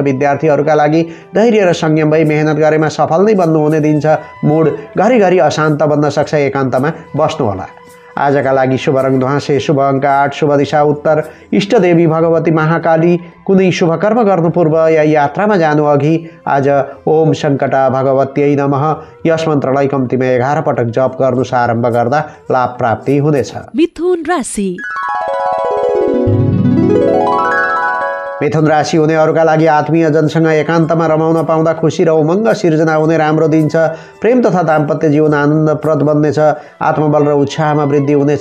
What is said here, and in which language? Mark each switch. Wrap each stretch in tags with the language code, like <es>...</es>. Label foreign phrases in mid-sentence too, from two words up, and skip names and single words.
<ne>विद्यार्थीहरूका लागि धैर्य र संयम भई मेहनत गरेमा सफल नै बन्नु हुने दिन्छ। मुड घरिघरि अशान्त बन्न सक्छ। एकान्तमा बस्नुहोला। आजका लागि शुभ रङ ध्वाँसे, शुभ अङ्क 8, शुभ दिशा उत्तर, इष्टदेवी भगवती महाकाली। कुनै शुभ कर्म गर्नु पूर्व या यात्रामा जानु अघि आज</ne> <sa>ओम सङ्कटा भगवत्यै नमः</sa> <ne>यस मन्त्रलाई कम्तीमा 11 पटक जप गर्नु आरम्भ गर्दा लाभ प्राप्ति हुनेछ। मिथुन राशि। मिथुन राशि हुनेहरूका लागि आत्मीयजनसँग एकान्तमा रमाउन पाउँदा खुसी र उमङ्ग सिर्जना हुने राम्रो दिन छ। प्रेम तथा दाम्पत्य जीवन आनन्दप्रद बन्नेछ। आत्मबल र उत्साहमा वृद्धि हुनेछ।</ne>